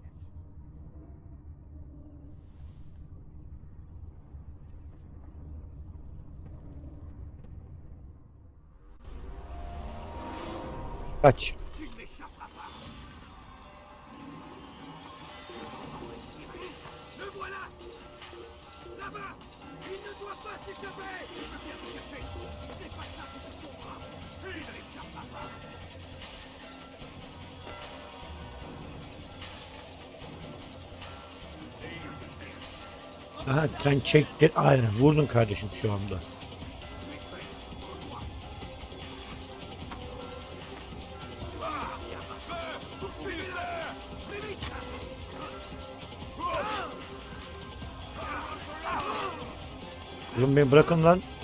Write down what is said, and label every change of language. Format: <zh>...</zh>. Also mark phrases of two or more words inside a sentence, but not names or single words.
<tr>Kaç.</tr> <fr>Le voilà! Là-bas! Il ne doit pas s'échapper! Je viens te chercher! C'est pas ça qui se tombera! Il ne l'échappera pas!</fr> <tr>Aha sen çektin. Aynen vurdun kardeşim şu anda. Oğlum beni bırakın lan.</tr>